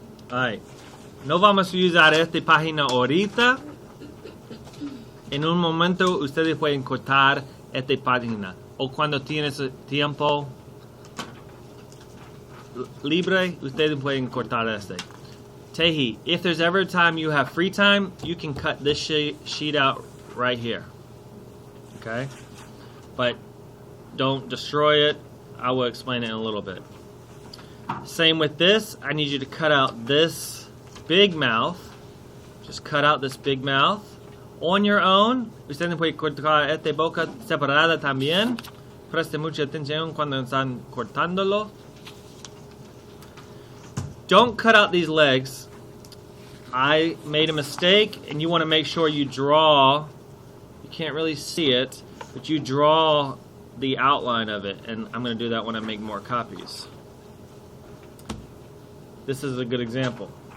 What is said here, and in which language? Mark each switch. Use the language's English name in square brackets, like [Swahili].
[English] Alright. [Spanish] No vamos a usar esta página ahorita. En un momento ustedes pueden cortar esta página. O cuando tienes tiempo libre, ustedes pueden cortar este. [English] Tehi, if there's ever a time you have free time, you can cut this sheet out right here. Okay? But don't destroy it. I will explain it in a little bit. Same with this. I need you to cut out this big mouth. Just cut out this big mouth. On your own, [Spanish] ustedes pueden cortar esta boca separada también. Preste mucha atención cuando están cortándolo. [English] Don't cut out these legs. I made a mistake, and you want to make sure you draw. You can't really see it, but you draw the outline of it, and I'm going to do that when I make more copies. This is a good example.